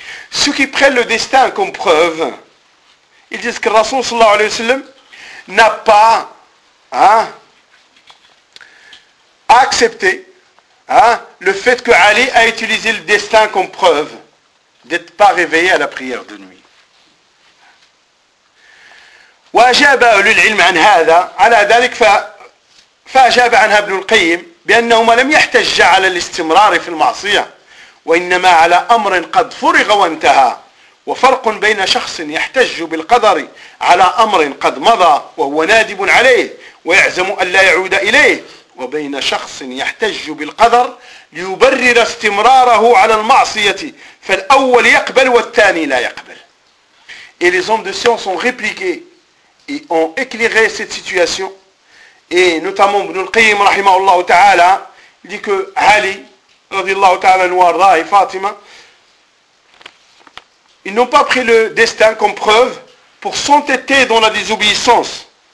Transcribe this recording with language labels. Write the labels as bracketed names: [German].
[French] Ceux qui prennent le destin comme preuve, ils disent que Rasoul sallallahu alayhi wa sallam n'a pas, hein, a accepté, hein, le fait que Ali a utilisé le destin comme preuve d'être pas réveillé à la prière de nuit. [Arabic] واجاب أهل العلم عن هذا على ذلك فأجاب عنها ابن القيم بأنهما لم يحتج على الاستمرار في المعصية وإنما على أمر قد فرغ وانتهى وفرق بين شخص يحتج بالقدر على أمر قد مضى وهو نادب عليه ويعزم أن لا يعود إليه، وبين شخص يحتج بالقدر ليبرر استمراره على المعصية، فالأول يقبل والثاني لا يقبل. [French] Et les hommes de science ont répliqué et ont éclairé cette situation. Et notamment, Ibn al-Qayyim, rahimahullah ta'ala, dit que Ali, radiallahu ta'ala, Nouarda et Fatima, ils n'ont pas pris le destin comme preuve pour s'entêter dans la désobéissance.